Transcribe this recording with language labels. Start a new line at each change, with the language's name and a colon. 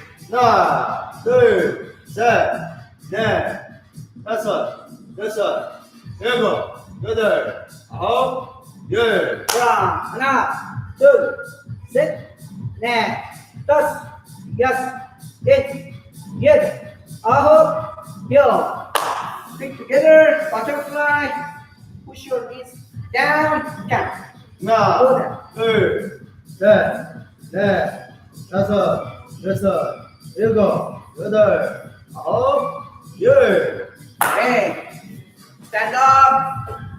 Korean: 하나, 둘, 셋, 넷, 다섯, 여섯, 일곱, 여덟, 아홉, 열. 그럼 하나, 둘, 셋, 넷, 다섯, 여섯, 일곱, 여덟, 아홉, 열.
English: Feet together, butterfly. Push your knees down, down.
Korean: 하나, 둘, 셋, 넷, 다섯, 여섯, 일곱, 여덟, 아홉, 열.
English: Okay. Stand up.